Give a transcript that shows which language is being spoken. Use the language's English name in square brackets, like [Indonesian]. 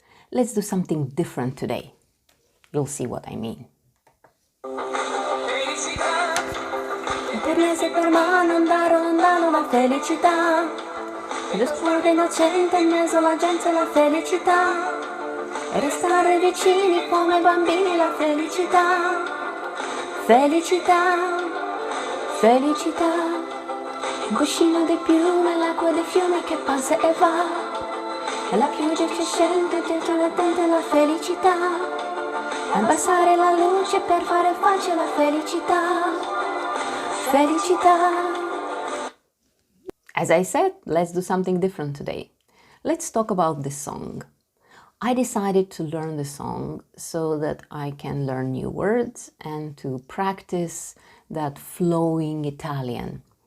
[English] Let's do something different today. You'll see what I mean. [Italian] Per mese per mano andare lontano la felicità. Lo sguardo innocente in mezzo alla gente la felicità. E restare vicini come bambini la felicità. Felicità, felicità. Un cuscino di piume, l'acqua dei fiumi che passa e va. E la pioggia che scende dentro la tenda la felicità. Abbassare la luce per fare pace alla felicità. Felicità. [English] As I said, let's do something different today. Let's talk about this song. I decided to learn the song so that I can learn new words and to practice that flowing Italian.